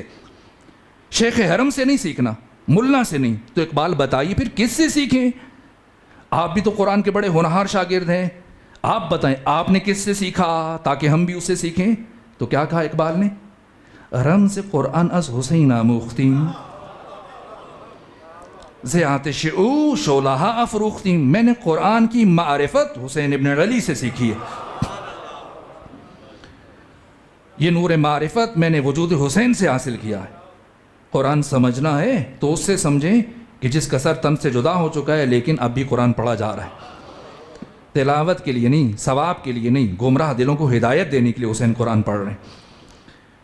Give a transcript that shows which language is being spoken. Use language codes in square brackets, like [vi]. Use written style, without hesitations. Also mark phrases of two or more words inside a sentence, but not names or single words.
[ur] شیخ حرم سے نہیں سیکھنا، ملا سے نہیں۔ تو اقبال بتائیے پھر کس سے سیکھیں؟ آپ بھی تو قرآن کے بڑے ہونہار شاگرد ہیں، آپ بتائیں آپ نے کس سے سیکھا تاکہ ہم بھی اس سے سیکھیں؟ تو کیا کہا اقبال نے؟ [fa] رم سے قرآن از حسین آموختیم، ز آتش او شعلہ افروختیم، [ur] میں نے قرآن کی معرفت حسین ابن علی سے سیکھی ہے، یہ نور معرفت میں نے وجود حسین سے حاصل کیا ہے۔ قرآن سمجھنا ہے تو اس سے سمجھیں کہ جس کا سر تن سے جدا ہو چکا ہے لیکن اب بھی قرآن پڑھا جا رہا ہے، تلاوت کے لیے نہیں، ثواب کے لیے نہیں، گمراہ دلوں کو ہدایت دینے کے لیے حسین قرآن پڑھ رہے ہیں۔